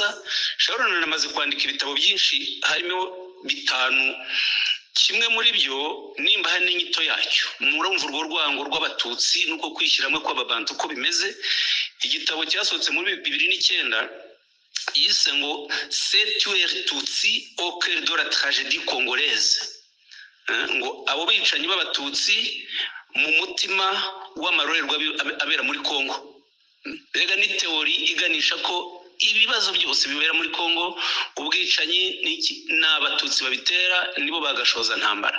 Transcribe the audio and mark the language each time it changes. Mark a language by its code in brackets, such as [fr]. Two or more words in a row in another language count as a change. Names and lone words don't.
[rw] Charles Onana amaze kwandika ibitabo byinshi, harimo 5. Kimwe muri byo nimba hari n'inyito yacyo, murumva urwo rwango rw'abatutsi nuko kwishyiramo kw'ababantu uko bimeze. Igitabo cyasohotse muri 2009 yise ngo C'est tuer Tutsi au cœur de la tragédie congolaise, ngo abo bicanyi b'abatutsi mu mutima w'amarorerwa abera muri Kongo. Rega ni teori iganisha ko ibibazo byose bibera muri Kongo, ubwicanyi n'abatutsi babitera, nibo bagashoza ntambara.